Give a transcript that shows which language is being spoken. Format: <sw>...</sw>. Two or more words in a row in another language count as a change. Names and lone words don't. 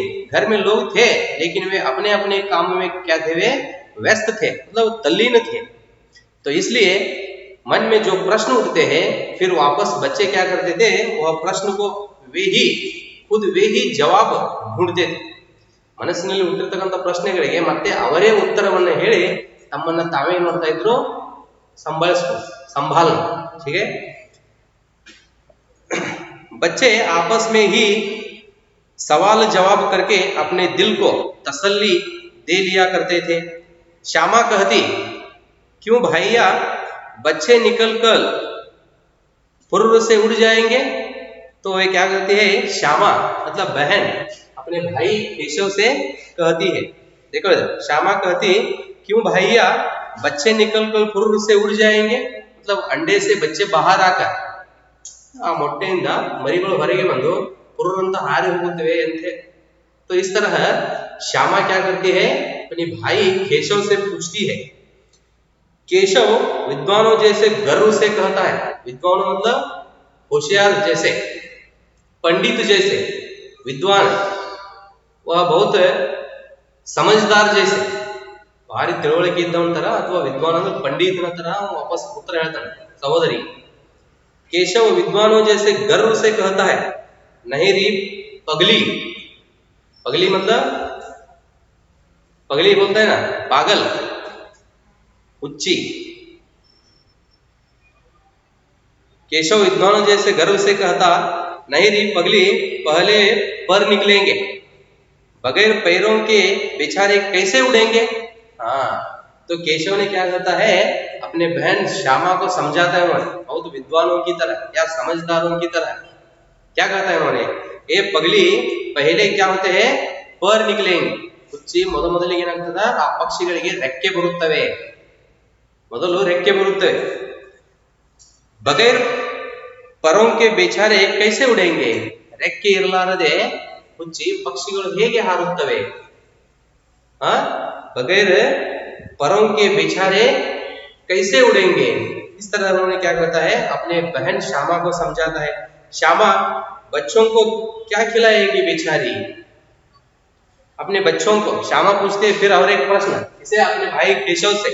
<hi>घर में लोग थे, लेकिन वे अपने अपने काम में क्या थे, वे व्यस्त थे, मतलब तल्लीन थे। तो इसलिए मन में जो प्रश्न उठते हैं, फिर वापस बच्चे क्या करते थे, वह प्रश्न को वे ही जवाब ढूंढते थे।</hi> <kn>ಮನಸ್ಸಿನಲ್ಲಿ ಹುಟ್ಟಿರ್ತಕ್ಕಂಥ ಪ್ರಶ್ನೆಗಳಿಗೆ ಮತ್ತೆ ಅವರೇ ಉತ್ತರವನ್ನು ಹೇಳಿ ತಮ್ಮನ್ನ ತಾವೇ ಮಾಡ್ತಾ ಇದ್ರು,</kn> <hi>संभालना। ठीक है, बच्चे आपस में ही सवाल जवाब करके अपने दिल को तसल्ली दे लिया करते थे। श्यामा कहती, क्यों भैया बच्चे निकल कर फुर्र से उड़ जाएंगे? तो वे क्या करती है, श्यामा मतलब बहन अपने भाई केशव से कहती है, देखो श्यामा कहती, क्यों भैया बच्चे निकल कर फुर्र से उड़ जाएंगे, मतलब अंडे से बच्चे बाहर आकर</hi> <kn>ಆ ಮೊಟ್ಟೆಯಿಂದ ಮರಿಗಳು ಹೊರಗೆ ಬಂದು ಫುರ್ರ್ ಅಂತ ಹಾರಿ ಹೋಗುತ್ತವೆ ಅಂತೆ।</kn> <hi>तो इस तरह श्यामा क्या करती है, अपने भाई केशव से पूछती है। केशव विद्वानों जैसे गर्व से कहता है, विद्वानों मतलब होशियार जैसे, पंडित जैसे, विद्वान वह बहुत समझदार जैसे, भारी</hi> <kn>ತಿಳುವಳಿಕೆ ಇದ್ದವನ ತರ ಅಥವಾ ವಿದ್ವಾನ್ ಅಂದ್ರೆ ಪಂಡಿತನ ತರ ವಾಪಸ್ ಉತ್ತರ ಹೇಳ್ತಾನೆ ಸಹೋದರಿ।</kn> <hi>केशव विद्वानों जैसे गर्व से कहता है, नहीं री पगली, पगली मतलब पगली बोलता है ना, पागल, उच्ची। केशव विद्वानों जैसे गर्व से कहता, नहीं री पगली, पहले पर निकलेंगे, बगैर पैरों के बेचारे कैसे उड़ेंगे। हाँ, तो केशव ने क्या करता है, अपने बहन श्यामा को समझाता है, उन्होंने बहुत विद्वानों की तरह या समझदारों की तरह क्या कहता है उन्होंने, ए पगली पहले क्या होते हैं, पर निकलेंगे।</hi> <kn>ಹುಚ್ಚಿ ಮೊದಲಿಗೆ ಏನಾಗ್ತದ, ಆ ಪಕ್ಷಿಗಳಿಗೆ ರೆಕ್ಕೆ ಬರುತ್ತವೆ, ಮೊದಲು ರೆಕ್ಕೆ ಬರುತ್ತವೆ।</kn> <hi>बगैर परों के बेचारे कैसे उड़ेंगे,</hi> <kn>ರೆಕ್ಕೆ ಇರಲಾರದೆ ಹುಚ್ಚಿ ಪಕ್ಷಿಗಳು ಹೇಗೆ ಹಾರುತ್ತವೆ।</kn> <hi>बगैर परों के बेचारे कैसे उड़ेंगे। इस तरह उन्होंने क्या करता है, अपने बहन श्यामा को समझाता है। श्यामा बच्चों को क्या खिलाएगी बेचारी, अपने बच्चों को, श्यामा पूछते हैं फिर और एक प्रश्न इसे अपने भाई केशव से।</hi>